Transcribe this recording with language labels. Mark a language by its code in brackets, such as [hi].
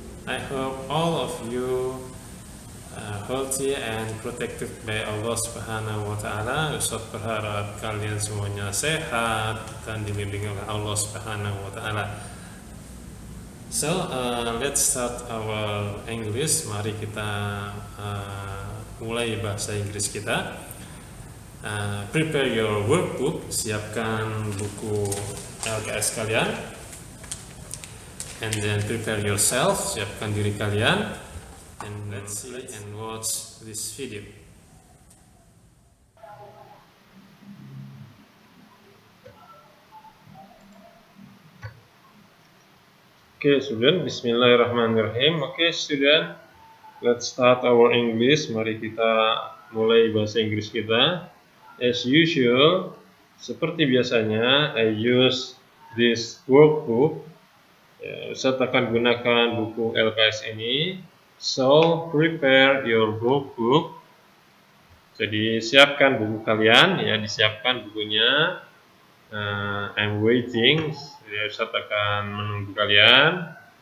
[en] I hope all of you healthy and protected by Allah Subhanahu wa taala. [id] Ustaz berharap kalian semuanya sehat dan dibimbing oleh Allah Subhanahu wa taala. [en] So let's start our English. [id] Mari kita mulai bahasa Inggris kita. [en] Prepare your workbook. [id] Siapkan buku LKS kalian. [en] And then prepare yourself. [id] Siapkan diri kalian. [en] And let's see and watch this video. Okay, student, Bismillahirrahmanirrahim. Okay, student, let's start our English. [id] Mari kita mulai bahasa Inggris kita. [en] As usual, [id] seperti biasanya, [en] I use this workbook. [id] Ustaz akan gunakan buku LKS ini. [en] So, prepare your workbook. [id] Jadi, siapkan buku kalian, ya, disiapkan bukunya. [en] I'm waiting. [id] Jadi, Ustaz akan menunggu kalian.